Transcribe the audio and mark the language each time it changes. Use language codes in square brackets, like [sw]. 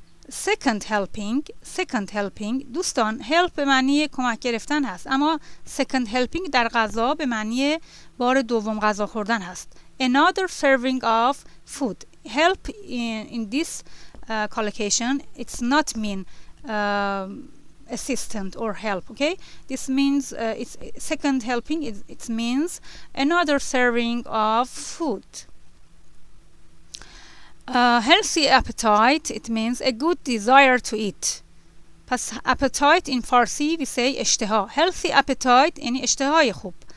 [fa] Second helping دوستان help به معنی کمک گرفتن هست، اما second helping در غذا به معنی بار دوم غذا خوردن هست. [en] Another serving of food. Help in this collocation it's not mean assistant or help. Okay, this means it's second helping. It means another serving of food. Healthy appetite, it means a good desire to eat. پس appetite in Farsi we say [fa] اشتها. Healthy appetite یعنی اشتهای خوب.